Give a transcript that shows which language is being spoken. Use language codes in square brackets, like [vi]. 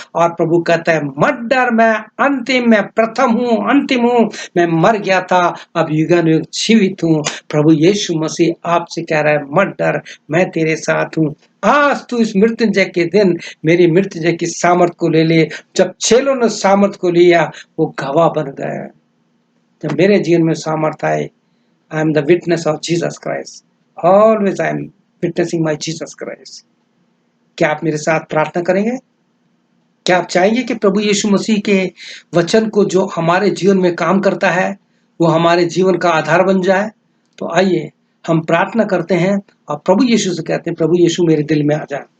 [hi] और प्रभु कहता है, मत डर, मैं अंतिम, मैं प्रथम हूँ, अंतिम हूँ, मैं मर गया था, अब युगानुयुग जीवित हूँ। प्रभु यीशु मसीह आपसे कह रहा है, मत डर, मैं तेरे साथ हूँ। आज तू इस मृत्युंजय के दिन मेरी मृत्युंजय की सामर्थ को ले ले। जब चेलों ने सामर्थ को लिया, वो गवाह बन गए। जब मेरे जीवन में सामर्थ आए, [en] I am the witness of Jesus Christ. Always I am witnessing my Jesus Christ. [hi] क्या आप मेरे साथ प्रार्थना करेंगे? क्या आप चाहेंगे कि प्रभु यीशु मसीह के वचन को जो हमारे जीवन में काम करता है, वो हमारे जीवन का आधार बन जाए? तो आइए हम प्रार्थना करते हैं और प्रभु यीशु से कहते हैं, प्रभु यीशु मेरे दिल में आ जा।